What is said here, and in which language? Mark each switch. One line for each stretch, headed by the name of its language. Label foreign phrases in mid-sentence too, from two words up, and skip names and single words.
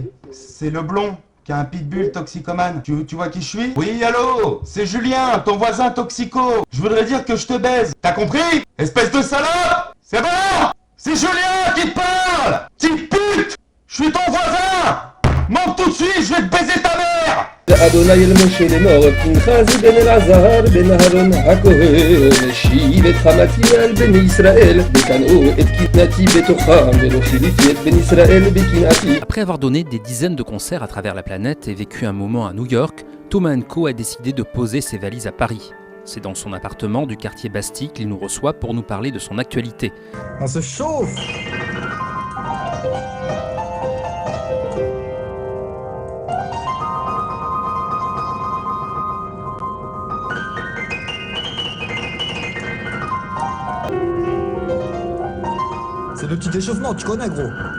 French: C'est le blond qui a un pitbull toxicomane. Tu vois qui je suis? Oui, allô? C'est Julien, ton voisin toxico. Je voudrais dire que je te baise. T'as compris? Espèce de salope! C'est bon? C'est Julien qui te parle! Petite pute! Je suis ton voisin! Monte tout de suite, je vais te baiser ta mère!
Hebrew: אדוני אל משה לאמור, פנחס בן אלעזר בן אהרון הכהן, השיב את חמתי על בני ישראל, וקנאו את קנאתי בתוכם, ולא שיליתי את בני ישראל בקנאתי.
French: Après avoir donné des dizaines de concerts à travers la planète et vécu un moment à New York, Thomas & Co a décidé de poser ses valises à Paris. C'est dans son appartement du quartier Bastille qu'il nous reçoit pour nous parler de son actualité. On se chauffe! C'est le petit échauffement, tu connais gros.